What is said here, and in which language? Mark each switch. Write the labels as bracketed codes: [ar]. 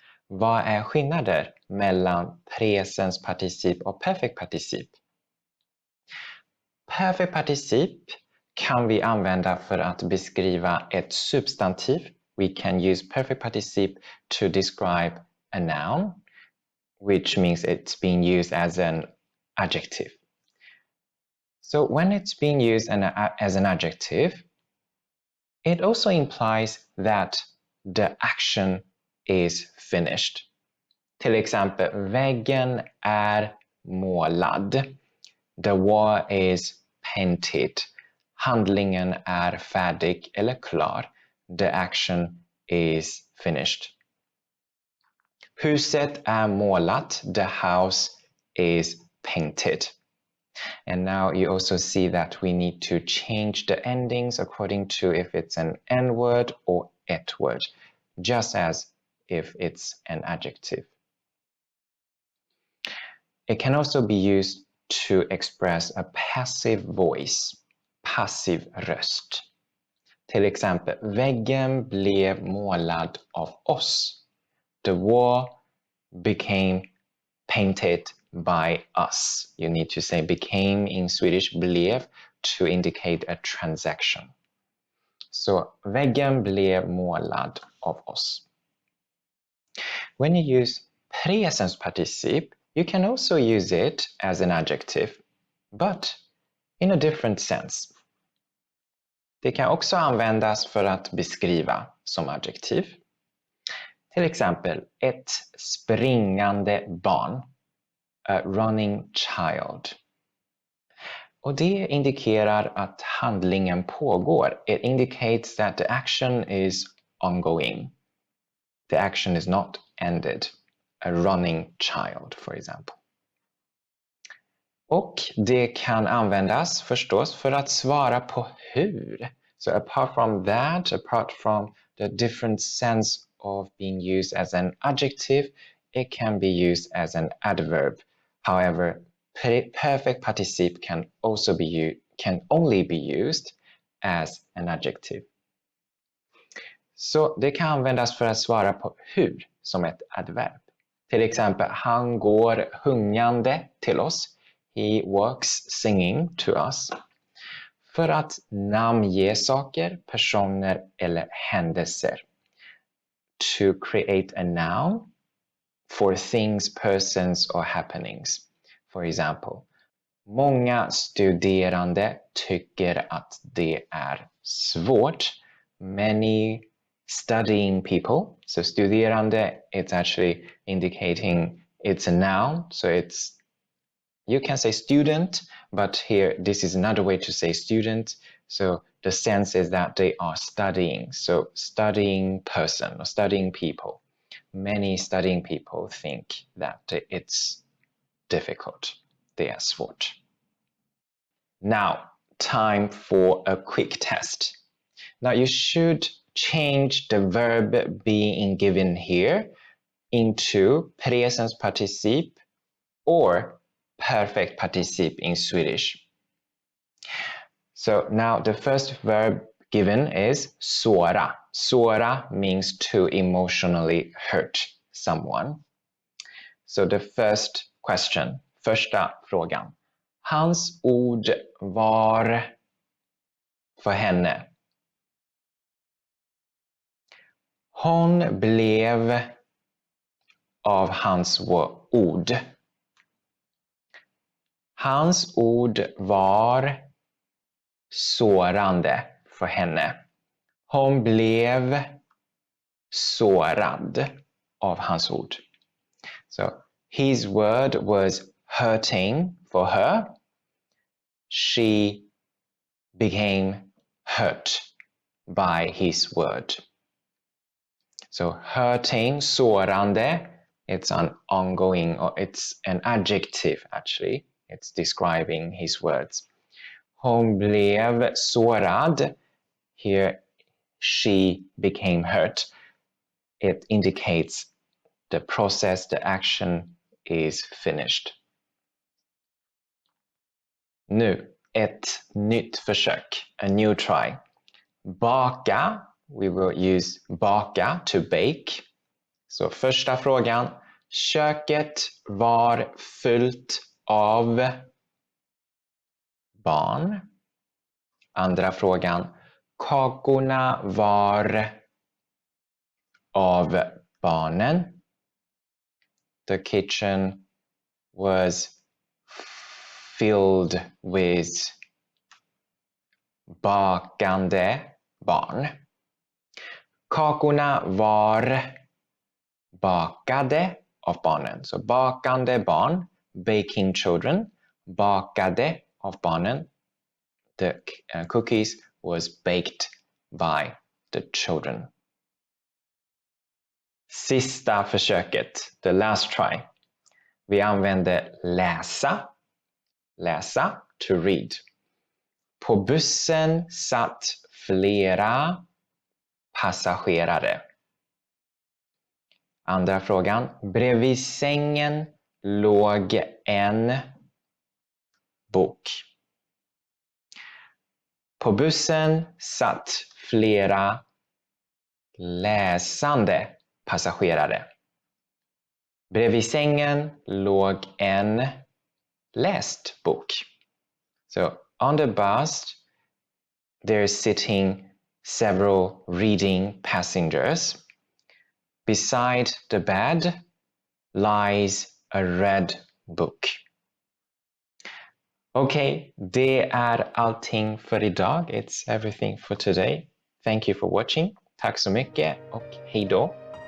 [sv] Vad är skillnader mellan presens particip och perfect particip? Perfect particip kan vi använda för att beskriva ett substantiv. [en] We can use perfect particip to describe a noun, which means it's being used as an adjective. So when it's being used as an adjective, it also implies that the action is finished. [sv] Till exempel, väggen är målad. [en] The wall is painted. [sv] Handlingen är färdig eller klar. [en] The action is finished. [sv] Huset är målat. [en] The house is painted. And now you also see that we need to change the endings according to if it's an N word or et word, just as if it's an adjective. It can also be used to express a passive voice, [sv] passiv röst. Till exempel, väggen blev målad av oss. [en] The wall became painted by us. You need to say became in Swedish, blev, to indicate a transaction. [sv] Så väggen blev målad av oss. [en] When you use presens particip, you can also use it as an adjective, but in a different sense. [sv] Det kan också användas för att beskriva som adjektiv. Till exempel, ett springande barn. [en] A running child. [sv] Och det indikerar att handlingen pågår. [en] It indicates that the action is ongoing. The action is not ended. A running child, for example. [sv] Och det kan användas förstås för att svara på hur. [en] So apart from the different sense of being used as an adjective, it can be used as an adverb. However, perfect particip can only be used as an adjective. [sv] Så det kan användas för att svara på hur som ett adverb. Till exempel, han går hungrande till oss. [en] He works singing to us. [sv] För att namnge saker, personer eller händelser. [en] To create a noun for things, persons or happenings. For example, [sv] många studerande tycker att det är svårt. [en] Many studying people. So studerande, it's actually indicating it's a noun. So you can say student, but here this is another way to say student. So the sense is that they are studying. So studying person or studying people. Many studying people think that it's difficult. [sv] Det är svårt. [en] Now, time for a quick test. Now you should change the verb being given here into presens particip or perfect particip in Swedish. So now the first verb given is såra. Såra means to emotionally hurt someone. So the first question, [sv] första frågan. Hans ord var för henne. Hon blev av hans ord. Hans ord var sårande för henne. Hon blev sårad av hans ord. [en] So his word was hurting for her. She became hurt by his word. So hurting, sårande, it's an ongoing, or it's an adjective actually. It's describing his words. [sv] Hon blev sårad. [en] Here she became hurt. It indicates the process, the action is finished. [sv] Nu, ett nytt försök, [en] a new try. Baka, we will use baka to bake. [sv] Så första frågan, köket var fullt av barn. Andra frågan, kakorna var av barnen. [en] The kitchen was filled with [sv] bakande barn. Kakorna var bakade av barnen. Så bakande barn, [en] baking children, [sv] bakade av barnen. [en] The cookies was baked by the children. [sv] Sista försöket, [en] the last try. [sv] Vi använder läsa, läsa, [en] to read. [sv] På bussen satt flera passagerare. Andra frågan, bredvid sängen låg en bok. På bussen satt flera läsande passagerare. Bredvid sängen låg en läst bok. [en] So on the bus there is sitting several reading passengers. Beside the bed lies a red book. [sv] Okay, det är allting för idag. [en] It's everything for today. Thank you for watching. [sv] Tack så mycket och hej då.